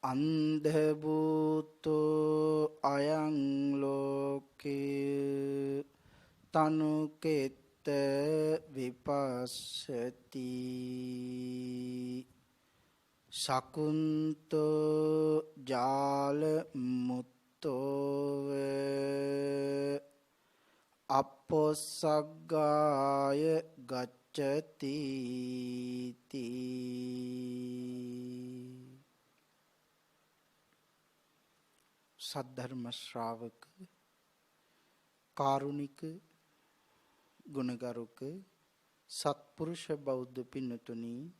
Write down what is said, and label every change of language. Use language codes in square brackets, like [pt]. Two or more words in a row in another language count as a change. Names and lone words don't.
[pi] අන්ධ භූතෝ අයං ලෝකේ තනුකෙත්ත විපස්සති සකුන්තෝ ජාල මුත්තෝව අපොස්සග්ගාය ගච්ඡති [si] සද්ධර්ම ශ්‍රාවක කාරුණික ගුණගරුක සත්පුරුෂ බෞද්ධ පින්නතුනි